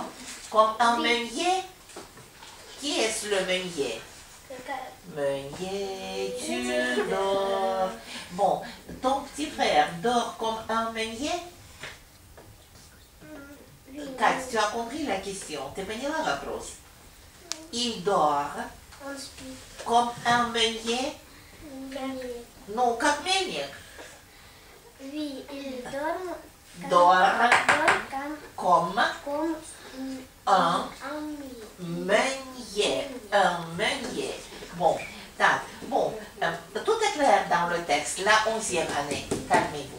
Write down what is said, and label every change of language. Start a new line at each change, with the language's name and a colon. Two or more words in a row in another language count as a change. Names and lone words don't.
French: Comme un meunier. Qui est-ce le meunier? Meunier, tu dors. Bon, ton petit frère dort comme un meunier? Kat, tu as compris la question.
Russian: Ты поняла вопрос?
French: Il dort
Russian: Он спит.
French: comme un meunier? Non,
Russian: как мельник.
French: Oui, il dort. Dort Comme comme un meunier. un meunier. Bon, tout est clair dans le texte. La 11e année, calmez-vous.